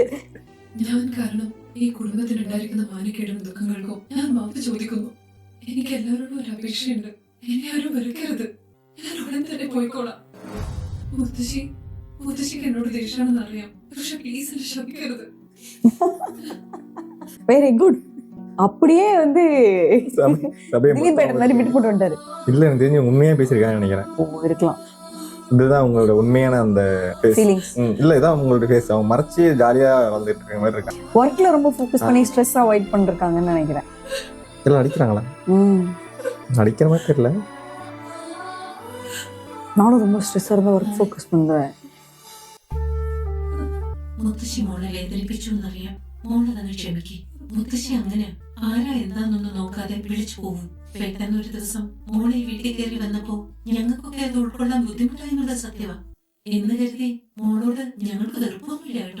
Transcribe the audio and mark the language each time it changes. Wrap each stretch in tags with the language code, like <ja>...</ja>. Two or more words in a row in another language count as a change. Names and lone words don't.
<ml>ഞാൻ കാരണം ഈ കുടുംബത്തിനുണ്ടായിരിക്കുന്ന മാനക്കേടും ദുഃഖങ്ങൾക്കും ഞാൻ മാപ്പ് ചോദിക്കുന്നു. എനിക്ക് എല്ലാവരോടും ഒരു അപേക്ഷയുണ്ട്. എന്നെ ആരും വെറുക്കരുത്. ഞാൻ ഉടൻ തന്നെ പോയിക്കോളാം. മുത്തശ്ശിക്ക് എന്നോട് ദേഷ്യമാണെന്ന് അറിയാം. പക്ഷെ പ്ലീസ് എന്നെ ശപിക്കരുത്.</ml> <en>very good.</en> <ta>அப்படியே வந்து சபையை திலீப் ஏட்ட மாதிரி விட்டு போட்டு வந்துட்டாரு. இல்ல எனக்கு தெரிஞ்சு உண்மையா பேசியிருக்கான்னு நினைக்கிறேன். ஓ இருக்கலாம். இதுதான் உங்களோட உண்மையான அந்த ஃபீலிங்ஸ். இல்ல இதான் உங்களோட ஃபேஸ். அவங்க மறைச்சு ஜாலியா வந்துட்டு இருக்க மாதிரி இருக்காங்க. ஒர்க்ல ரொம்ப ஃபோக்கஸ் பண்ணி</ta> <en>stress avoid</en> <ta>பண்ணிருக்காங்கன்னு நினைக்கிறேன். எல்லாம் அடிக்கிறாங்களா? அடிக்கிற மாதிரி தெரியல. நானும் ரொம்ப ஸ்ட்ரெஸ்ஸா இருந்தா</ta> <en>work focus</en> <ta>பண்றேன்.</ta> <ml>മുത്തശ്ശി മോളെ വേദനിപ്പിച്ചു എന്നറിയാം. മോളെ തന്നെ ക്ഷമിക്ക്. മുത്തശ്ശി അങ്ങനെ ആരാ എന്താന്നൊന്നും നോക്കാതെ വിളിച്ചു പോകും. പെട്ടെന്നൊരു ദിവസം മോളെ വീട്ടിൽ കയറി വന്നപ്പോ ഞങ്ങൾക്കൊക്കെ അത് ഉൾക്കൊള്ളാൻ ബുദ്ധിമുട്ടായെന്നുള്ള സത്യമാ. എന്ന് കരുതി മോളോട് ഞങ്ങൾക്ക് വെറുപ്പൊന്നുമില്ല കേട്ടോ.</ml>